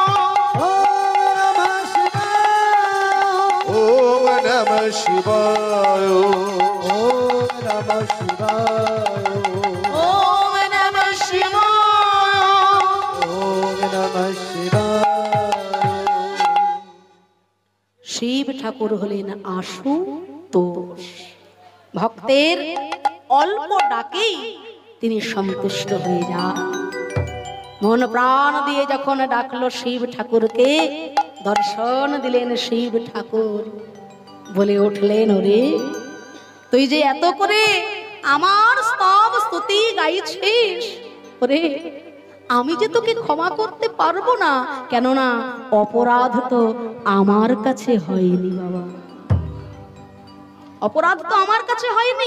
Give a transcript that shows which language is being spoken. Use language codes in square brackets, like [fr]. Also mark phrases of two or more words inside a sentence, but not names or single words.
[sa] ओम नमः शिवाय, ओम नमः शिवाय, ओम नमः शिवाय, ओम नमः शिवाय। ओम नमः शिवाय। [bn] শিব ঠাকুর হলেন আশুতোষ, ভক্তের অল্প ডাকেই তিনি সন্তুষ্ট হয়ে যান। মন প্রাণ দিয়ে যখন ডাকলো শিব ঠাকুরকে, দর্শন দিলেন শিব ঠাকুর, বলে উঠলেন ওরে তুই যে এত করে আমার স্তব স্তুতি গাইছিস, ওরে আমি যে তোকে ক্ষমা করতে পারবো না, কেননা অপরাধ তো আমার কাছে হয়নি বাবা, অপরাধ তো আমার কাছে হয়নি।